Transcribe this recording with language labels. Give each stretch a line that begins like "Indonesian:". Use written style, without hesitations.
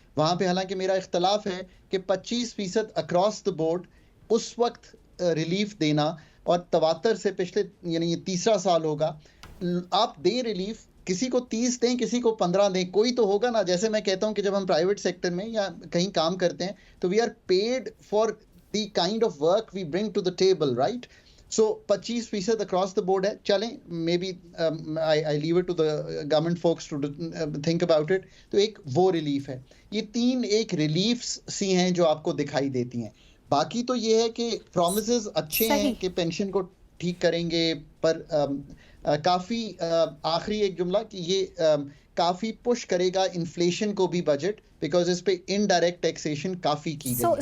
Hindi: वहाँ पे हालांकि मेरा इख्तलाफ है कि 25% अक्रॉस द बोर्ड उस वक्त रिलीफ देना, और तवातर से पिछले यानी ये तीसरा साल होगा, आप दें रिलीफ, किसी को 30 दें, किसी को 15 दें, कोई तो होगा ना। जैसे मैं कहता हूँ कि जब हम प्राइवेट सेक्टर में या कहीं काम करते हैं तो
English: We are paid for the kind of work we bring to the table, right? So 25% across the board
Hindi: है, चलें,
English: maybe I leave it to the government folks to think about it।
Hindi: तो एक वो रिलीफ है। ये 3 एक reliefs सी हैं जो आपको दिखाई देती हैं। बाकी तो ये है कि promises अच्छे हैं कि पेंशन को ठीक करेंगे, पर काफ़ी आखिरी एक जुमला कि ये काफ़ी पुश करेगा इन्फ्लेशन को भी बजट, बिकॉज इस पे इनडायरेक्ट टैक्सेशन काफ़ी की गई है।